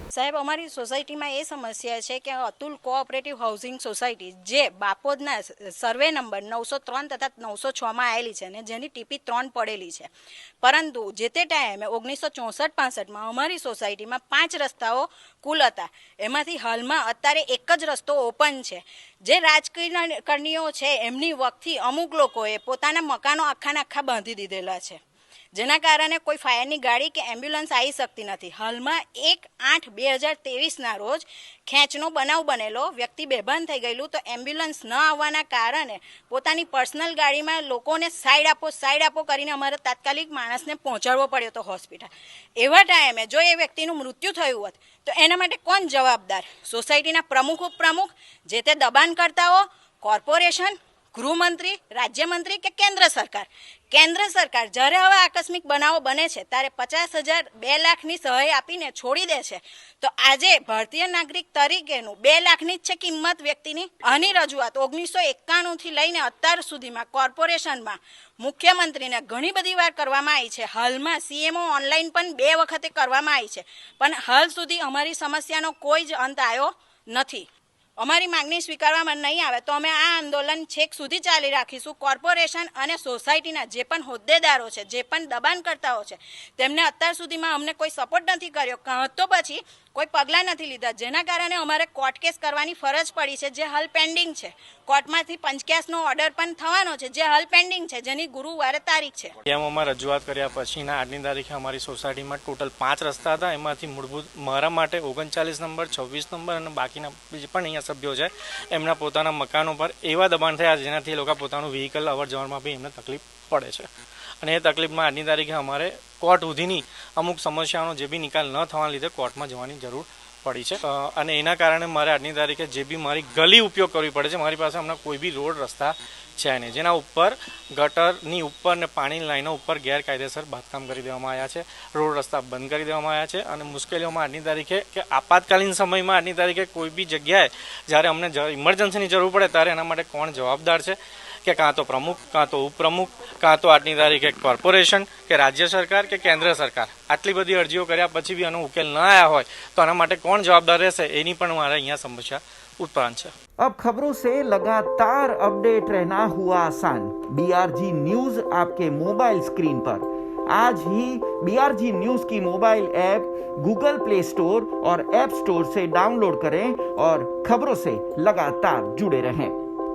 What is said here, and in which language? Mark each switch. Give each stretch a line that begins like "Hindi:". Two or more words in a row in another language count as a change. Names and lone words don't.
Gujarati: સાહેબ, અમારી સોસાયટી મેં યે સમસ્યા હૈ કિ અતુલ કોઓપરેટિવ હાઉસિંગ સોસાયટી જે બાપોદના
English: survey number
Gujarati: 903 તથા 906 મેં આએલી હૈ ને જેની ટીપી 3 પડેલી હૈ, પરંતુ જે તે ટાઇમે 1964-65 મેં અમારી સોસાયટી મેં 5 રસ્તાઓ કુલ હતા। એમાંથી હાલમાં અત્યારે એક જ રસ્તો ઓપન હૈ। જે રાજકારણીઓ છે એમની વખતથી અમુક લોકોએ પોતાના મકાનો આખા આખા બાંધી દીધેલા છે, જેના કારણે કોઈ ફાયરની ગાડી કે એમ્બ્યુલન્સ આઈ સકતી નહીં। હાલ મેં 1/8/2023 ના રોજ ખેંચનો બનાવ બનેલો, વ્યક્તિ બેભાન થઈ ગયેલૂ તો એમ્બ્યુલન્સ ન આવવાના કારણે પોતાની પર્સનલ ગાડી મેં લોકોને સાઇડ આપો કરીને અમારે તાત્કાલિક માણસને પહોંચાડવો પડ્યો તો હોસ્પિટલ। એવા ટાઇમે જો એ વ્યક્તિનું મૃત્યુ થયું હોત તો એના માટે કોણ જવાબદાર? સોસાયટીના પ્રમુખ ઉપપ્રમુખ, જે તે દબાણકર્તાઓ, કોર્પોરેશન, ગૃહમંત્રી, રાજ્યમંત્રી કે કેન્દ્ર સરકાર? કેન્દ્ર સરકાર जયારે હવે આકસ્મિક બનાવો બને છે ત્યારે 50,000 2 લાખની સહાય આપીને છોડી દે છે, તો આજે ભારતીય નાગરિક તરીકેનું 2 લાખની જ છે કિંમત વ્યક્તિની। આની રજૂઆત 1991 થી લઈને અત્યાર સુધીમાં કોર્પોરેશનમાં મુખ્યમંત્રીને ઘણી બધી વાર કરવામાં આવી છે। હાલમાં
English: CMO online
Gujarati: પણ 2 વખતે કરવામાં આવી છે, પણ હાલ સુધી અમારી સમસ્યાનો કોઈ જ અંત આવ્યો નથી। અમારી માંગની સ્વીકારવામાં નહીં આવે તો અમે આ આંદોલન છેક સુધી ચાલી રાખીશું। કોર્પોરેશન અને સોસાયટીના જે પણ હોદ્દેદારો છે, જે પણ દબાણકર્તાઓ છે, તેમને અત્યાર સુધીમાં અમને કોઈ સપોર્ટ નહીં કર્યો, કાં તો પછી કોઈ પગલા નહીં લીધા, જેના કારણે અમારે
English: court case
Gujarati: કરવાની ફરજ પડી હૈ, જે હાલ પેન્ડિંગ હૈ। કોર્ટમાંથી પંચકેસનો ઓર્ડર પણ થવાનો છે, જે હાલ પેન્ડિંગ હૈ, જેની ગુરુવારે તારીખ છે। સીએમઓમાં રજૂઆત કર્યા પછીના આજની તારીખે અમારી સોસાયટીમાં ટોટલ 5 રસ્તા હતા। એમાંથી મૂળભૂત મારા માટે 39 નંબર, 26 નંબર અને બાકીના જે પણ અહીંયા સભ્યો છે એમના પોતાના મકાનો પર એવા દબાણ થયા જેનાથી લોકા પોતાનું વ્હીકલ અવર જવરમાં બી એમને તકલીફ પડે છે। અને એ તકલીફમાં આજની તારીખે અમારે કોર્ટ સુધીની અમુક સમસ્યાઓનો જે બી નિકાલ ન થવાના લીધે કોર્ટમાં જવાની જરૂર પડી છે અને એના કારણે મારે આજની તારીખે જે બી મારી ગલી ઉપયોગ કરવી પડે છે। મારી પાસે હમણાં કોઈ બી રોડ રસ્તા છે નહીં, જેના ઉપર ગટરની ઉપર ને પાણીની લાઈનો ઉપર ગેરકાયદેસર બાંધકામ કરી દેવામાં આવ્યા છે, રોડ રસ્તા બંધ કરી દેવામાં આવ્યા છે અને મુશ્કેલીઓમાં આજની તારીખે કે આપાતકાલીન સમયમાં આજની તારીખે કોઈ બી જગ્યાએ જ્યારે અમને ઇમરજન્સીની જરૂર પડે ત્યારે એના માટે કોણ જવાબદાર છે કે કાં તો પ્રમુખ, કાં તો ઉપપ્રમુખ, કાં તો આજની તારીખે કોર્પોરેશન કે રાજ્ય સરકાર કે કેન્દ્ર સરકાર। આટલી બધી અરજીઓ કર્યા પછી બી આનો ઉકેલ ન આવ્યા હોય તો આના માટે કોણ જવાબદાર રહેશે એની પણ મારે અહીંયા સમસ્યા उत्पन्न है।
Hindi: अब खबरों से लगातार अपडेट रहना हुआ आसान। BRG न्यूज आपके मोबाइल स्क्रीन पर। आज ही BRG न्यूज की मोबाइल ऐप गूगल प्ले स्टोर और ऐप स्टोर से डाउनलोड करें और खबरों से लगातार जुड़े रहें।